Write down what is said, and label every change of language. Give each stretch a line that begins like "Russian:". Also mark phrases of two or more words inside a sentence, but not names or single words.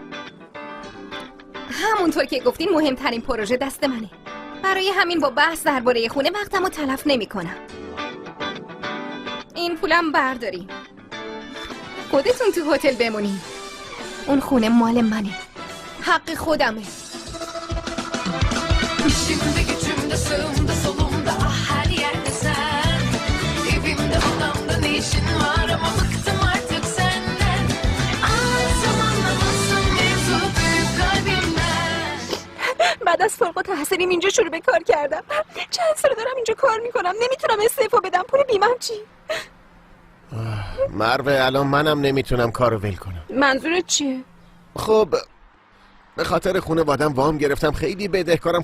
Persian: همونطور که گفتین مهمترین پروژه دست منه. برای همین با بحث درباره خونه وقتمو تلف نمی‌کنم. این پولم بردارین. خودتون تو هتل بمونین. اون خونه مال منه. حق خودمه.
Turkish: Şimdi gücümde sağımda solumda her yerde sen Evimde odamda ne işin var ama bıktım artık senden Anlatsam anlamazsın mevzu büyük kalbimden
Persian: بعد از فارغ التحصیلیم اینجا شروع به کار کردم. چند سال دارم اینجا کار میکنم، نمیتونم استعفا بدم. پول بیمم چی؟ مروه الان منم نمیتونم کارو ول کنم. منظورت چیه؟ خب به خاطر خانوادم وام گرفتم، خیلی بدهکارم.